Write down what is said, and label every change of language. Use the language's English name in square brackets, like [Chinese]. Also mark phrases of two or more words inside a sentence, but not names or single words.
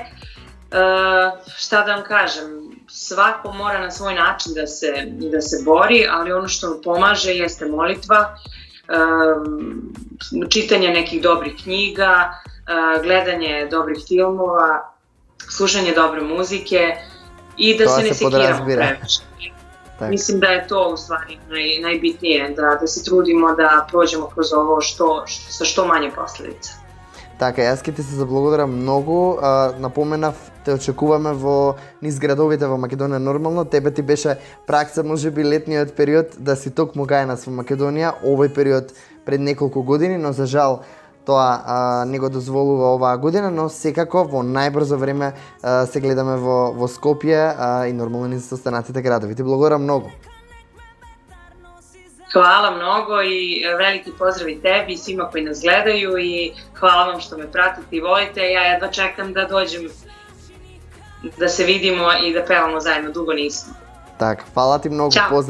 [Serbian] Šta da vam kažem, svako mora na svoj način da se bori, ali ono što pomaže jeste molitva, čitanje nekih dobrih knjiga, gledanje dobrih filmova, slušanje dobre muzike i da se ne sekiramo previše. Mislim da je to u stvari najbitnije, da se trudimo da prođemo kroz ovo sa što manje posljedica. [Macedonian] Така, јас ке ти се заблагодарам многу. Напоменав, те очекуваме во низ градовите во Македонија нормално. Тебе ти беше пракса можеби летниот период да си токму кај нас во Македонија, овој период пред неколку години, но за жал тоа не го дозволува оваа година, но секако во најбрзо време се гледаме во Скопје и нормално низ останатите градови. Ти благодарам многу. [Serbian] Hvala mnogo i veliki pozdrav i tebi i svima koji nas gledaju i hvala vam što me pratite i volite. Ja jedva čekam da dođem, da se vidimo i da pevamo zajedno, dugo nismo. Так, hvala ti mnogo,